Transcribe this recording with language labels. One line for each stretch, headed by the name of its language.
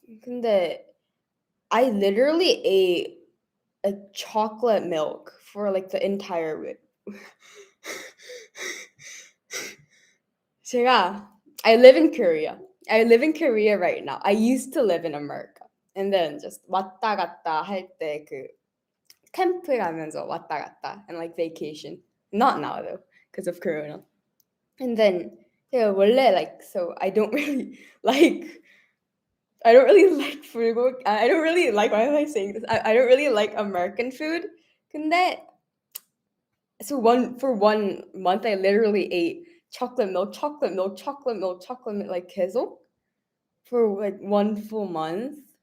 Korean: 근데
English: I literally ate a chocolate milk for like the entire week.
Korean: 제가
English: I live in Korea. I live in Korea right now. I used to live in America. And then just
Korean: 왔다 갔다 할 때 그 캠프 가면서 왔다 갔다
English: and like vacation. Not now though, because of Corona. And then
Korean: 제가 원래
English: like so I don't really like 불고 I don't really like why am I saying this? I don't really like American food.
Korean: 근데
English: so for 1 month I literally ate chocolate milk, chocolate milk, chocolate milk, chocolate milk like
Korean: 계속
English: for like 1 full month.